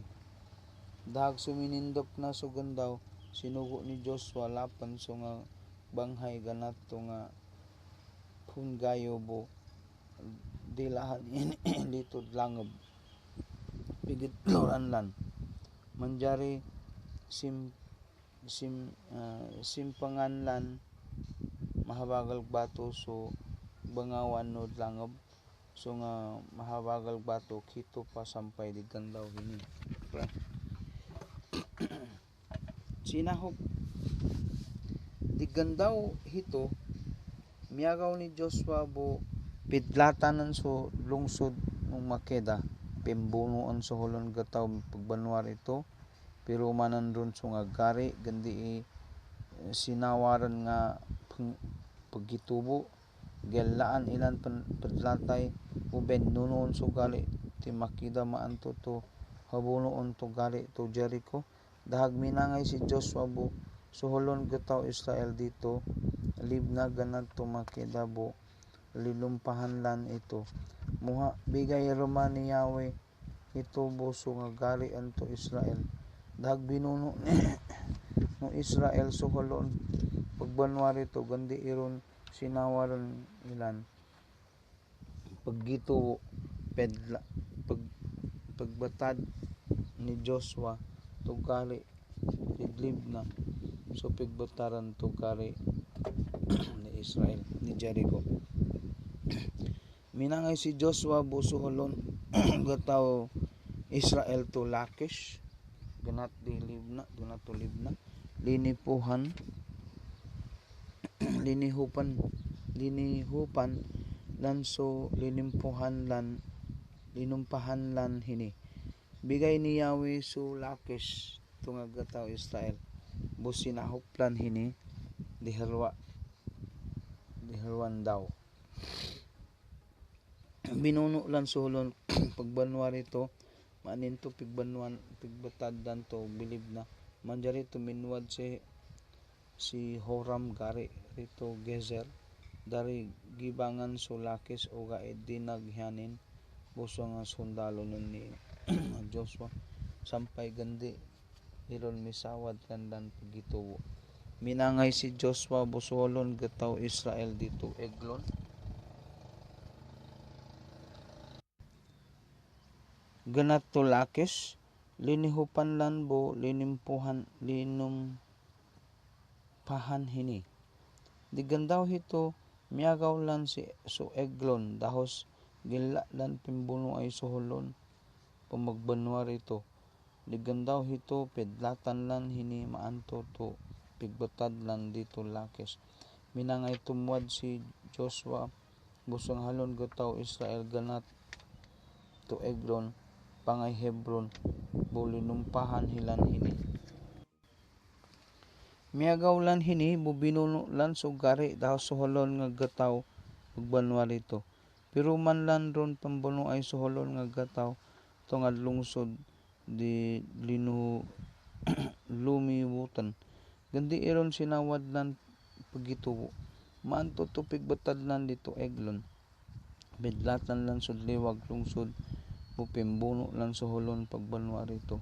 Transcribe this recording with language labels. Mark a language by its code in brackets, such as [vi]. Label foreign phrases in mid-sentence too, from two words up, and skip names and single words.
[mbs] Dahag suminindop na sugandaw sinugo ni Joshua lapan so nga banghay ganat to nga pun kayo bu dilahan dito langob pigit loranlan manjari simpanganlan mahabagal bato so bangawan no langob so nga mahabagal bato kito pa sampay di gandaw hini. Sinahop di gandaw hito miyagaw ni Joshua bu pidlatanan so lungsod ng Makeda pimbunuan sa holon gataw pagbanwar ito pero manan ron so nga gari gandi sinawaran nga pagitubo gelaan ilan padlatay uben nunoon so gari ti Makeda maanto to habunoon to gari to Jericho. Dahag minangay si Joshua bu so holon gataw Israel dito libna ganad to Makeda bu lilumpahanlan ito muha bigay Roma ni Yahweh ito buso nga gari anto Israel. Dahag binuno no Israel so holon pagbanwari to gandi iron sinawaran ilan paggito pagbatad ni Joshua to gari idlib na so pigbataran to gari ni Israel ni Jericho. Minangay si Joshua buso holon gataw Israel to Lakish ganat di libna ganat to libna linihupan lan so linumpahan lan hini bigay ni Yahweh so Lakish to nga gataw Israel bu sinahuplan hini diharwan daw binuno lan sulon pagbanwar ito maninto pigbatad dan to bilib na manjari tuminwad si Horam gari rito Gezer dari gibangan so Lakis o gaid dinaghanin buso nga sundalo nun ni Joshua sampay gandi iron misawad kandan pagitubo. Minangay si Joshua busolon gataw Israel dito Eglon ganat to Lakis linihupan lan bo linumpahan hini digandaw hito miyagaw lan si so Eglon dahos gila lan timbuno ay suholon pamagbanwar ito digandaw hito pedlatan lan hini maanto to pigbatad lan dito Lakis. Minangay tumwad si Joshua busang halon gataw Israel ganat to Eglon pangay Hebron bulinumpahan hilan hini miyagaw lan hini bubinuno lan so gari dahos suholon nga gataw pagbanwar ito pero man lan ron pambuno ay suholon nga gataw to nga lungsod di lumiwutan gandi iron sinawad lan pagitubo maanto to pigbatad lan dito Eglon bidlatan lan sudliwag lungsod pimbuno lan suholon pagbanwaron